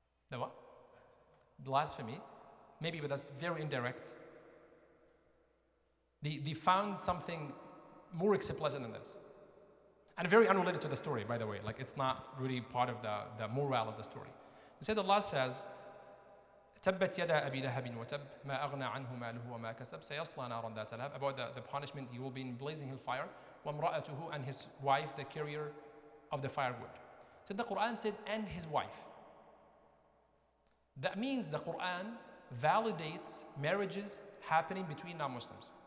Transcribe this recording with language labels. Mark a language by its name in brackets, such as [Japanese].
[English] The what? Blasphemy. Maybe, but that's very indirect. They found something more explicit than this. And very unrelated to the story, by the way. Like, it's not really part of the morale of the story. Instead, Allah says, [Arabic] تبت يدا أبي لهب وتب ما أغنى عنه ماله وما كسب سيصلى نارا ذات لهب. [English] About the punishment, he will be in blazing hellfire. [Arabic] وامرأته, [English] and his wife, the carrier of the firewood. So the Quran said, and his wife. That means the Quran validates marriages happening between non-Muslims.